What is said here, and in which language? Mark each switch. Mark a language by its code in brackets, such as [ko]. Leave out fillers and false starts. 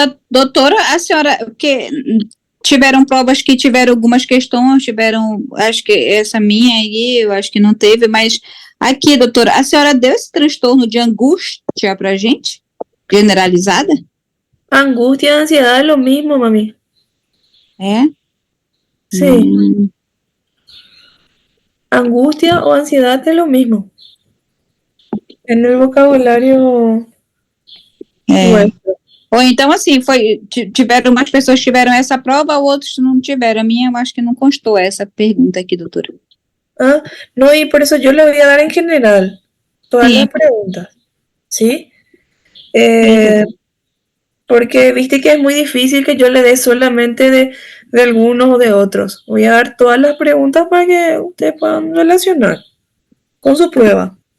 [pt] Doutora, a senhora, que tiveram provas que tiveram algumas questões, acho que essa minha aí, eu acho que não teve, mas aqui, doutora, a senhora deu esse transtorno de angústia pra gente? Generalizada? [es] Angustia y ansiedad es lo mismo, mami. [pt] É? [es] Sí. Angustia o ansiedad es lo mismo. En el vocabulario nuestro. [pt] Ou então, assim, tiveram umas pessoas que tiveram essa prova, outros não tiveram. A minha, eu acho que não constou essa pergunta aqui, doutora. [es] Ah, no, y por eso yo le voy a dar en general todas Sí. las preguntas, ¿sí? Sí. Porque viste que es muy difícil que yo le dé solamente de algunos o de otros. Voy a dar todas las preguntas para que ustedes puedan relacionar con su prueba.